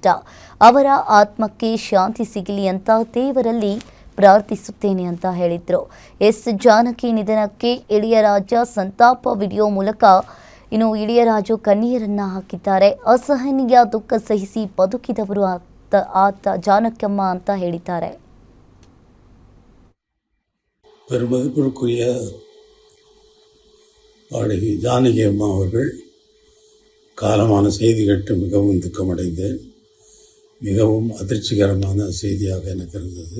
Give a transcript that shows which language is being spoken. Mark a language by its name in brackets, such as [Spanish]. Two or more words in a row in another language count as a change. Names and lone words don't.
[Kannada] ಅವರ ಆತ್ಮಕ್ಕೆ ಶಾಂತಿ ಸಿಗಲಿ ಅಂತ ದೇವರಲ್ಲಿ ಪ್ರಾರ್ಥಿಸುತ್ತೇನೆ ಅಂತ ಹೇಳಿದರು. ಎಸ್ ಜಾನಕಿ ನಿಧನಕ್ಕೆ ಇಳಿಯರಾಜ ಸಂತಾಪ ವಿಡಿಯೋ ಮೂಲಕ ಇಳಿಯರಾಜು ಕಣ್ಣೀರನ್ನ ಹಾಕಿದ್ದಾರೆ. ಅಸಹನೀಯ ದುಃಖ ಸಹಿಸಿ ಬದುಕಿದವರು ಆತ ಜಾನಕಮ್ಮ ಅಂತ ಹೇಳಿದ್ದಾರೆ. [Tamil] பெருமதிப்பிற்குரிய பாடகி ஜானகி அம்மா அவர்கள் காலமான செய்தி கேட்டு மிகவும் துக்கமடைந்தேன். மிகவும் அதிர்ச்சிகரமான செய்தியாக எனக்கு இருந்தது.